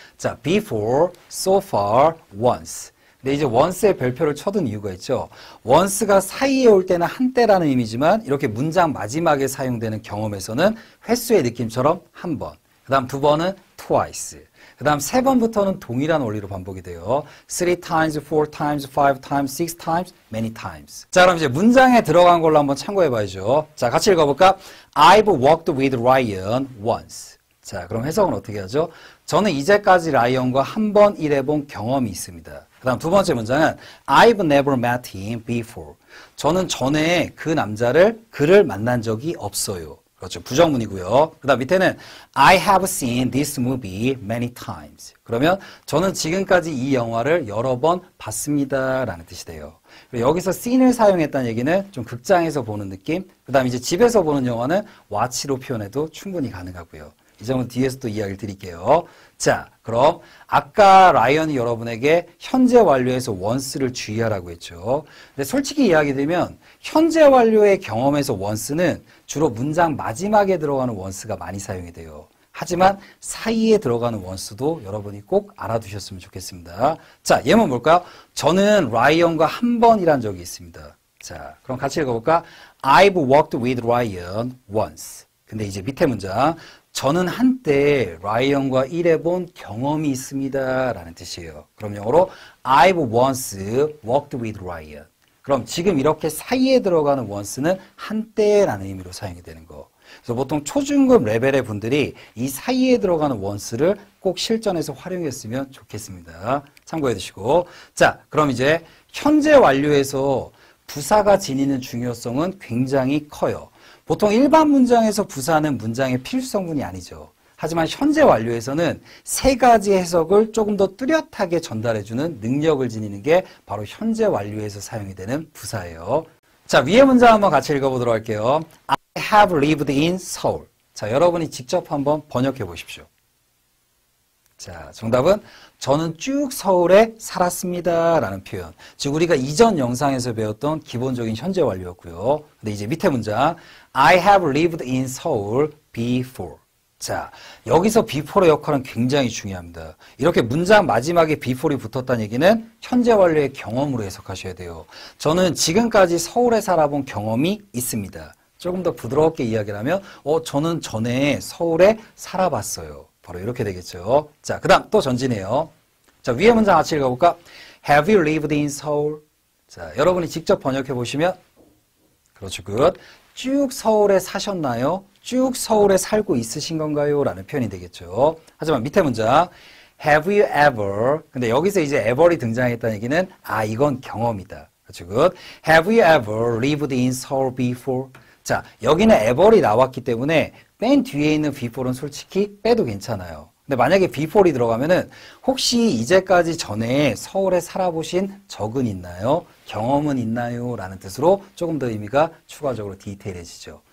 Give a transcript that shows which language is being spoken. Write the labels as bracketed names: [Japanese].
[English] 자, before, so far, once. [Korean] 근데 이제 once의 별표를 쳐둔 이유가 있죠. once가 사이에 올 때는 한때라는 의미지만 이렇게 문장 마지막에 사용되는 경험에서는 횟수의 느낌처럼 한 번. 그 다음 두 번은 twice. 그 다음 세 번부터는 동일한 원리로 반복이 돼요. [English] 3 times, 4 times, 5 times, 6 times, many times. [Korean] 자, 그럼 이제 문장에 들어간 걸로 한번 참고해 봐야죠. 자, 같이 읽어볼까? [English] I've walked with Ryan once. [Korean] 자, 그럼 해석은 어떻게 하죠? 저는 이제까지 라이언과 한 번 일해본 경험이 있습니다. 그 다음 두 번째 문장은 [English] I've never met him before. [Korean] 저는 전에 그를 만난 적이 없어요. 그렇죠. 부정문이고요. 그 다음 밑에는 [English] I have seen this movie many times. [Korean] 그러면 저는 지금까지 이 영화를 여러 번 봤습니다 라는 뜻이 돼요. 여기서 seen을 사용했다는 얘기는 좀 극장에서 보는 느낌. 그 다음 이제 집에서 보는 영화는 watch로 표현해도 충분히 가능하고요. 이 점은 뒤에서 또 이야기를 드릴게요. 자, 그럼 아까 라이언이 여러분에게 현재 완료에서 once를 주의하라고 했죠. 근데 솔직히 이야기 드리면 현재 완료의 경험에서 once는 주로 문장 마지막에 들어가는 once가 많이 사용이 돼요. 하지만 사이에 들어가는 once도 여러분이 꼭 알아두셨으면 좋겠습니다. 자, 예문 볼까요? 저는 라이언과 한 번 일한 적이 있습니다. 자, 그럼 같이 읽어볼까? [English] I've worked with Ryan once. [Korean] 근데 이제 밑에 문장. 저는 한때 라이언과 일해본 경험이 있습니다. 라는 뜻이에요. 그럼 영어로 [English] I've once worked with Ryan. [Korean] 그럼 지금 이렇게 사이에 들어가는 once는 한때라는 의미로 사용이 되는 거. 그래서 보통 초중급 레벨의 분들이 이 사이에 들어가는 once를 꼭 실전에서 활용했으면 좋겠습니다. 참고해 두시고. 자, 그럼 이제 현재 완료에서 부사가 지니는 중요성은 굉장히 커요. 보통 일반 문장에서 부사는 문장의 필수 성분이 아니죠. 하지만 현재 완료에서는 세 가지 해석을 조금 더 뚜렷하게 전달해주는 능력을 지니는 게 바로 현재 완료에서 사용이 되는 부사예요. 자, 위의 문장 한번 같이 읽어보도록 할게요. [English] I have lived in Seoul. [Korean] 자, 여러분이 직접 한번 번역해 보십시오. 자, 정답은 저는 쭉 서울에 살았습니다 라는 표현. 즉 우리가 이전 영상에서 배웠던 기본적인 현재 완료였고요. 근데 이제 밑에 문장 [English] I have lived in Seoul before. [Korean] 자, 여기서 before의 역할은 굉장히 중요합니다. 이렇게 문장 마지막에 before이 붙었다는 얘기는 현재 완료의 경험으로 해석하셔야 돼요. 저는 지금까지 서울에 살아본 경험이 있습니다. 조금 더 부드럽게 이야기를 하면 저는 전에 서울에 살아봤어요. 바로 이렇게 되겠죠. 자, 그 다음 또 전진해요. 자, 위에 문장 같이 읽어볼까? [English] Have you lived in Seoul? [Korean] 자, 여러분이 직접 번역해 보시면 그렇죠. 굿. 쭉 서울에 사셨나요? 쭉 서울에 살고 있으신 건가요? 라는 표현이 되겠죠. 하지만 밑에 문장 [English] Have you ever? [Korean] 근데 여기서 이제 ever이 등장했다는 얘기는 이건 경험이다. 그렇죠. 굿. [English] Have you ever lived in Seoul before? [Korean] 자, 여기는 ever이 나왔기 때문에 맨 뒤에 있는 before는 솔직히 빼도 괜찮아요. 근데 만약에 before이 들어가면은 혹시 이제까지 전에 서울에 살아보신 적은 있나요? 경험은 있나요? 라는 뜻으로 조금 더 의미가 추가적으로 디테일해지죠.